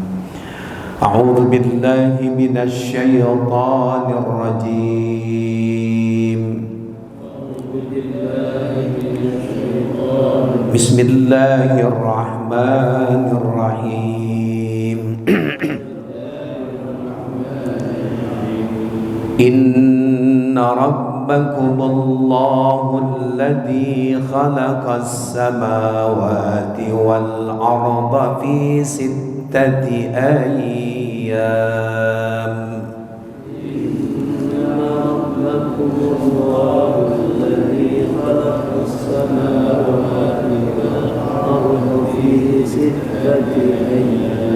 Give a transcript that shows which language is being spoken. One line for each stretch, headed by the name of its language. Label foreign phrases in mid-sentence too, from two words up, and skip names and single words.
Arabic: أعوذ بالله من الشيطان الرجيم. بسم الله الرحمن الرحيم. إن ربكم الله الذي خلق السماوات والأرض في ستة أيام. إن ربكم الله الذي خلق السماوات والأرض في ستة أيام.